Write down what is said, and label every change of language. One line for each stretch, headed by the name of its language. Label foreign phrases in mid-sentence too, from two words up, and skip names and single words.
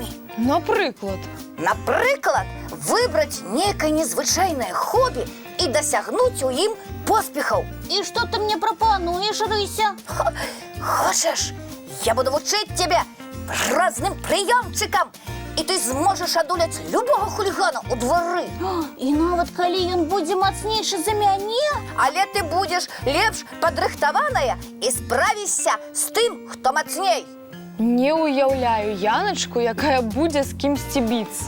Belarusian: Напрыклад? Напрыклад, выбраць некае незвычайнае хобі і дасягнуць у ім поспехаў. І што ты мне прапануеш, Рыся? Хочаш, я буду вучыць цябе разным прыёмчыкам і ти зможеш адолець любого хулігана у дворы. І нават калі ён будзе мацнейшы за мяне, Але ты будзеш лепш падрыхтаваная і справішся з тым, хто мацней. Не уяўляю Яначку, якая будзе з кімсьці біцца.